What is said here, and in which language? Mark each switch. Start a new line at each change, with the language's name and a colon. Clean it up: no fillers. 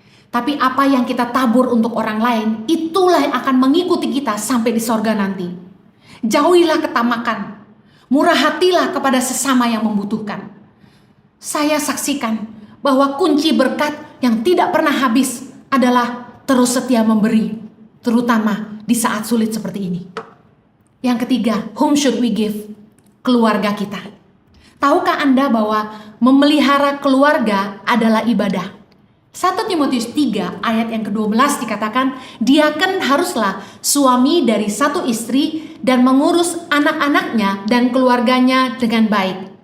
Indonesian: Tapi apa yang kita tabur untuk orang lain, itulah yang akan mengikuti kita sampai di sorga nanti. Jauhilah ketamakan. Murah hatilah kepada sesama yang membutuhkan. Saya saksikan bahwa kunci berkat yang tidak pernah habis adalah terus setia memberi, terutama di saat sulit seperti ini. Yang ketiga,
English: whom should we give?
Indonesian: Keluarga kita. Tahukah Anda bahwa memelihara keluarga adalah ibadah? 1 Timotius 3 ayat yang ke-12 dikatakan, diaken haruslah suami dari satu istri dan mengurus anak-anaknya dan keluarganya dengan baik.